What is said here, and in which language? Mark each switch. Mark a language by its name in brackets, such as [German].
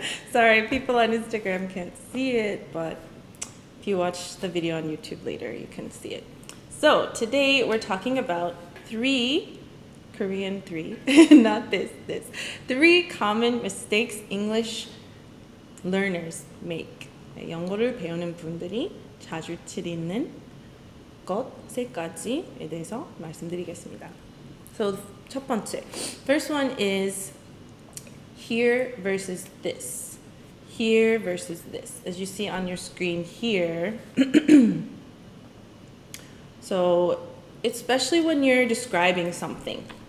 [English] Sorry, people on Instagram can't see it, but if you watch the video on YouTube later, you can see it. So today we're talking about Korean 3, not this. 3 common mistakes English learners make. [Korean] 영어를 배우는 분들이 자주 틀리는 것 3가지에 대해서 말씀드리겠습니다. [English] So [Korean] 첫 번째, [English] first one is here versus this. Here versus this. As you see on your screen here. So especially when you're describing something.